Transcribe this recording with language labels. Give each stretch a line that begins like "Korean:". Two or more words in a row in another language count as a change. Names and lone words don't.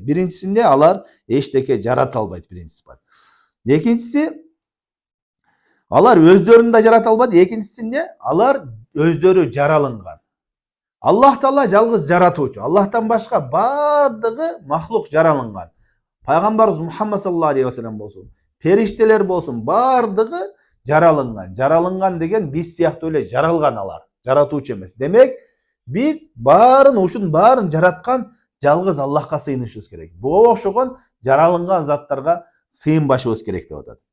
Kyrgyz: Биринчисинде алар эчтеке жарата албайт, биринчи сыпат. Экинчиси, алар өздөрүн да жарата албайт. Экинчисинде алар өздөрү жаралынган. Аллах Таала жалгыз жаратуучу. Аллахтан башка бардыгы махлук жаралынган. Пайгамбарыбыз Мухаммад
Arabic: صلى الله عليه وسلم
Kyrgyz: болсун, периштелер болсун, бардыгы жаралынган. Жаралынган деген биз сыяктуу эле жаралган алар, жаратуучу эмес. Демек, биз ушунун баарын жараткан жалгыз Аллахка сыйынышыбыз керек. Буга окшогон жаралынган заттарга сыйынбашыбыз керек деп атат.